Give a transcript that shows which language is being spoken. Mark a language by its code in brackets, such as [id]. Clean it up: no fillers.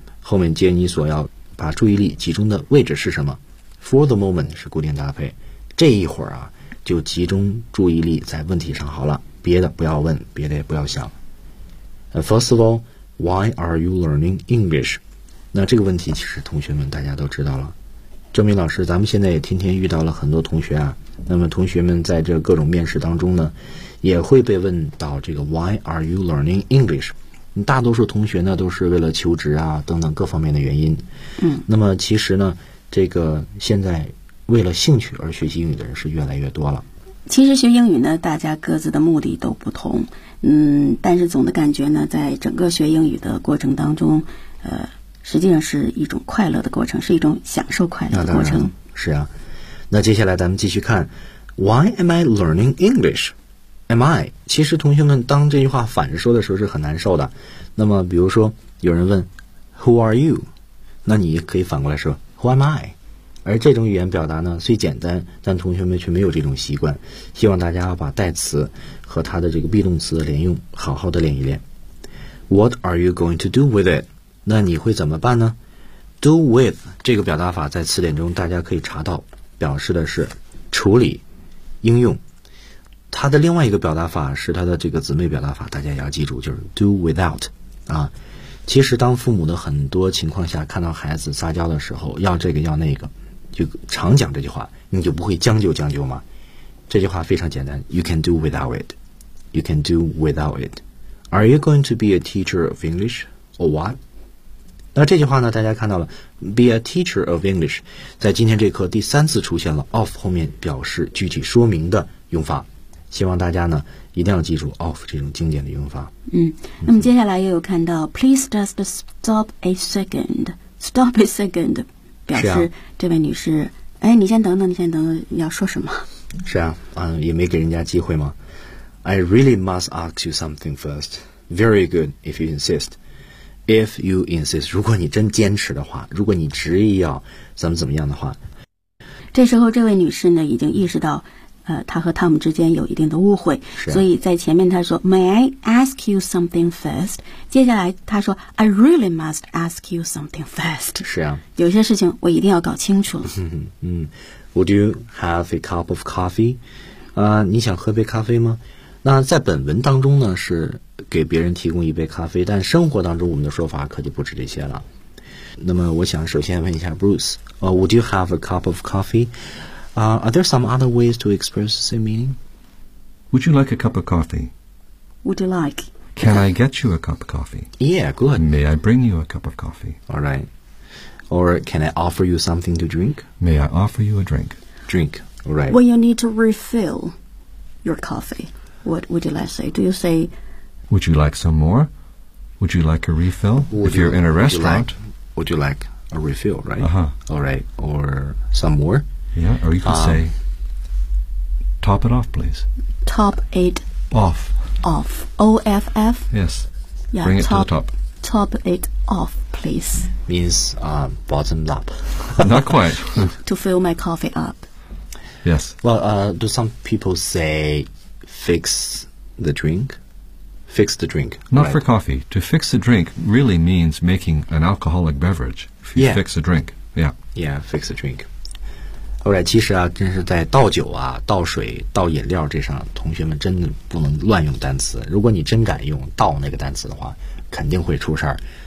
[zh] 后面接你所要把注意力集中的位置是什么 ？ [en] For the moment [zh] 是固定搭配，这一会儿啊，就集中注意力在问题上好了，别的不要问，别的也不要想。 [en] First of all, why are you learning English? [zh] 那这个问题其实同学们大家都知道了。郑明老师，咱们现在也天天遇到了很多同学啊，那么同学们在这各种面试当中呢，也会被问到这个 [en] why are you learning English? [zh] 大多数同学呢都是为了求职啊等等各方面的原因，那么其实呢这个现在为了兴趣而学习英语的人是越来越多了。其实学英语呢大家各自的目的都不同，但是总的感觉呢在整个学英语的过程当中实际上是一种快乐的过程，是一种享受快乐的过程。是啊，那接下来咱们继续看 [en] Why am I learning English? Am I? [zh] 其实同学们当这句话反着说的时候是很难受的。那么比如说有人问 [en] Who are you? [zh] 那你可以反过来说 [en] Who am I? [zh] 而这种语言表达呢虽简单，但同学们却没有这种习惯。希望大家把代词和它的这个 be 动词的连用好好的练一练。 [en] What are you going to do with it? [zh] 那你会怎么办呢？Do with 这个表达法在词典中大家可以查到，表示的是处理、应用。它的另外一个表达法是它的这个姊妹表达法，大家也要记住，就是 do without 啊。其实当父母的很多情况下看到孩子撒娇的时候要这个要那个，就常讲这句话，你就不会将就将就吗？这句话非常简单， [en] you can do without it, you can do without it. Are you going to be a teacher of English or what? [zh] 那这句话呢大家看到了 [en] be a teacher of English [zh] 在今天这课第三次出现了 of 后面表示具体说明的用法，希望大家呢一定要记住 of 这种经典的用法。那么接下来又有看到 [en] Please just stop a second. Stop a second [zh] 表示、这位女士，哎，你先等等，你先等等，要说什么？是啊，也没给人家机会吗？ [en] I really must ask you something first. Very good if you insist. If you insist, [zh] 如果你真坚持的话，如果你执意要怎么怎么样的话，这时候这位女士呢已经意识到他和汤姆之间有一定的误会，所以在前面他说 [en] May I ask you something first? [zh] 接下来他说 [en] I really must ask you something first. [zh] 是啊，有些事情我一定要搞清楚。 [en] Would you have a cup of coffee? [zh] 你想喝杯咖啡吗？那在本文当中呢是给别人提供一杯咖啡，但生活当中我们的说法可就不止这些了。那么我想首先问一下 [en] Bruce、Would you have a cup of coffee? Are there some other ways to express the same meaning? Would you like a cup of coffee? Would you like? Can I get you a cup of coffee? Yeah, good. May I bring you a cup of coffee? All right. Or can I offer you something to drink? May I offer you a drink? Drink. All right. When you need to refill your coffee, what would you like to say? Do you say... Would you like some more? Would you like a refill? If you're in a restaurant... Would you like a refill, right? Uh-huh. All right. Or some more? Yeah, or you can say, top it off, please. Top it off. Off. O-F-F? Yes. Yeah, bring it top, to the top. Top it off, please. Means bottom up. Not quite. To fill my coffee up. Yes. Well, do some people say fix the drink? Fix the drink. Not、 right. for coffee. To fix the drink really means making an alcoholic beverage. If you、 yeah. fix a drink. Yeah. Yeah, fix a drink. [zh] 后来其实啊真是在倒酒啊倒水倒饮料这上同学们真的不能乱用单词，如果你真敢用倒那个单词的话肯定会出事儿。